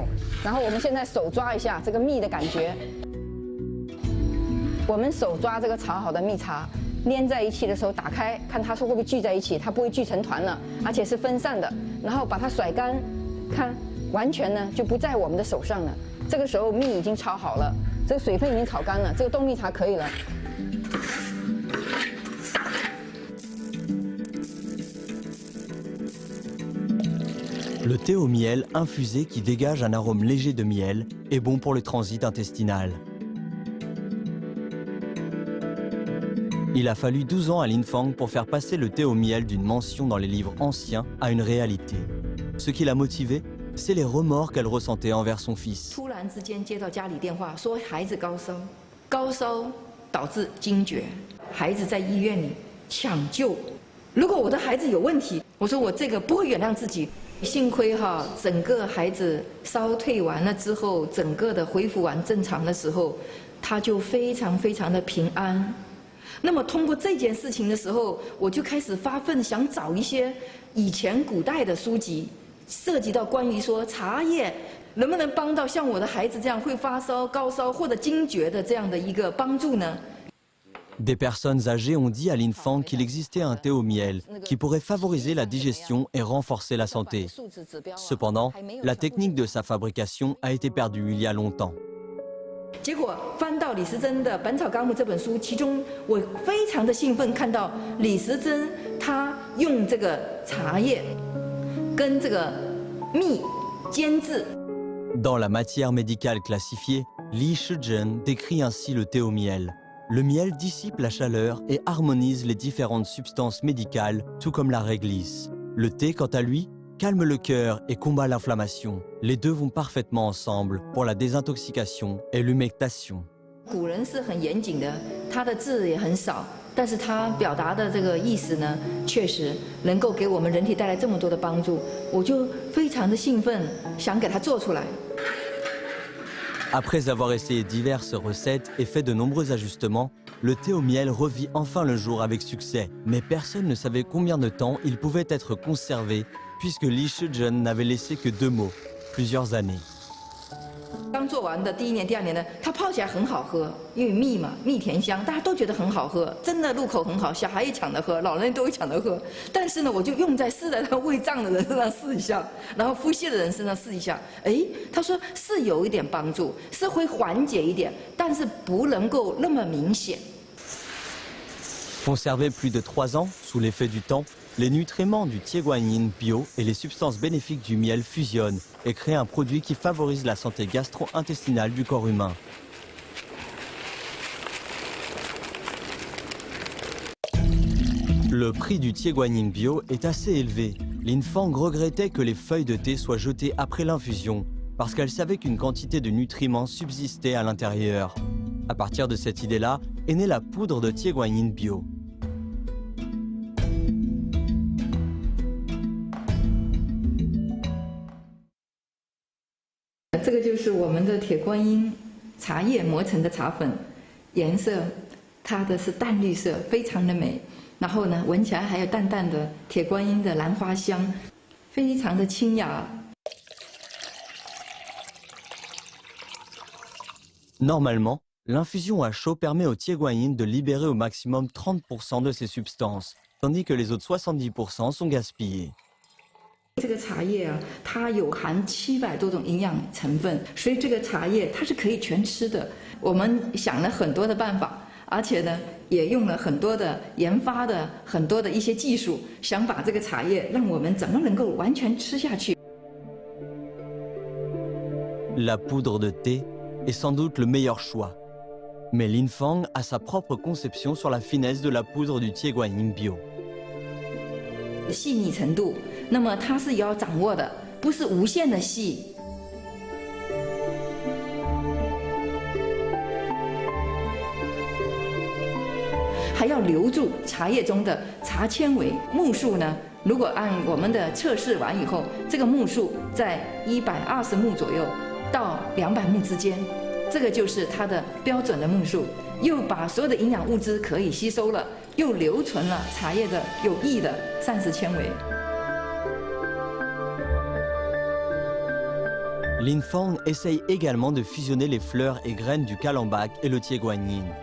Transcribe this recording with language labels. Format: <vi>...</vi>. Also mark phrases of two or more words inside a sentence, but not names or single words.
<zh>然后我们现在手抓一下这个蜜的感觉，我们手抓这个炒好的蜜茶，连在一起的时候打开，看它说会不会聚在一起，它不会聚成团了，而且是分散的。然后把它甩干，看完全呢就不在我们的手上了。这个时候蜜已经炒好了，这个水分已经炒干了，这个冬蜜茶可以了。</zh> <fr>Le thé au miel infusé qui dégage un arôme léger de miel est bon pour le transit intestinal. Il a fallu 12 ans à Lin Fang pour faire passer le thé au miel d'une mention dans les livres anciens à une réalité. Ce qui l'a motivé, c'est les remords qu'elle ressentait envers son fils.</fr> <zh>突然之间接到家里电话，说孩子高烧，高烧导致惊厥，孩子在医院里抢救。如果我的孩子有问题，我说我这个不会原谅自己。幸亏哈，整个孩子烧退完了之后，整个的恢复完正常的时候，他就非常的平安。那么通过这件事情的时候，我就开始发奋想找一些以前古代的书籍，涉及到关于说茶叶能不能帮到像我的孩子这样会发烧、高烧或者惊厥的这样的一个帮助呢？</zh> <fr>Des personnes âgées ont dit à Lin Fang qu'il existait un thé au miel qui pourrait favoriser la digestion et renforcer la santé. Cependant, la technique de sa fabrication a été perdue il y a longtemps.</fr> <zh>结果翻到李时珍的《本草纲目》这本书，其中我非常的兴奋，看到李时珍他用这个茶叶跟这个蜜煎制。</zh> <fr>Dans la matière médicale classifiée, Li Shizhen décrit ainsi le thé au miel. Le miel dissipe la chaleur et harmonise les différentes substances médicales, tout comme la réglisse. Le thé, quant à lui, calme le cœur et combat l'inflammation. Les deux vont parfaitement ensemble pour la désintoxication et l'humectation.</fr> <zh>古人是很严谨的，他的字也很少，但是他表达的这个意思呢，确实能够给我们人体带来这么多的帮助，我就非常的兴奋，想给它做出来。</zh> <fr>Après avoir essayé diverses recettes et fait de nombreux ajustements, le thé au miel revit enfin le jour avec succès. Mais personne ne savait combien de temps il pouvait être conservé, puisque Li Shizhen n'avait laissé que 2 mots, plusieurs années.</fr> <zh>刚做完的第1年、第2年呢，它泡起来很好喝，因为蜜嘛，蜜甜香，大家都觉得很好喝，真的入口很好，小孩也抢着喝，老人都会抢着喝。但是呢，我就用在试在他胃胀的人身上试一下，然后腹泻的人身上试一下，哎，他说是有一点帮助，是会缓解一点，但是不能够那么明显。</zh> <fr>Conservé plus de 3 ans, sous l'effet du temps, les nutriments du Tieguanyin bio et les substances bénéfiques du miel fusionnent et créent un produit qui favorise la santé gastro-intestinale du corps humain. Le prix du Tieguanyin bio est assez élevé. Lin Fang regrettait que les feuilles de thé soient jetées après l'infusion, parce qu'elle savait qu'une quantité de nutriments subsistait à l'intérieur. À partir de cette idée-là, est née la poudre de Tieguanyin bio.</fr> <zh>这个就是我们的铁观音茶叶磨成的茶粉，颜色它的是淡绿色，非常的美。然后呢，闻起来还有淡淡的铁观音的兰花香，非常的清雅。</zh> <fr>Normalement, l'infusion à chaud permet au Tieguanyin de libérer au maximum 30% de ses substances, tandis que les autres 70% sont gaspillés.</fr> <zh>这个茶叶啊，它有含700多种营养成分，所以这个茶叶它是可以全吃的。我们想了很多的办法，而且呢，也用了很多的研发的很多的一些技术，想把这个茶叶让我们怎么能够完全吃下去。</zh> <fr>La poudre de thé est sans doute le meilleur choix. Mais Lin Fang a sa propre conception sur la finesse de la poudre du Tieguanyin bio.</fr> <zh>细腻程度，那么它是要掌握的，不是无限的细。还要留住茶叶中的茶纤维。目数呢，如果按我们的测试完以后，这个目数在120目左右到200目之间，这个就是它的标准的目数。又把所有的营养物质可以吸收了，又留存了茶叶的有益的膳食纤维。</zh> <fr>Lin Fang essaye également de fusionner les fleurs et graines du calambac et le Tieguanyin.</fr>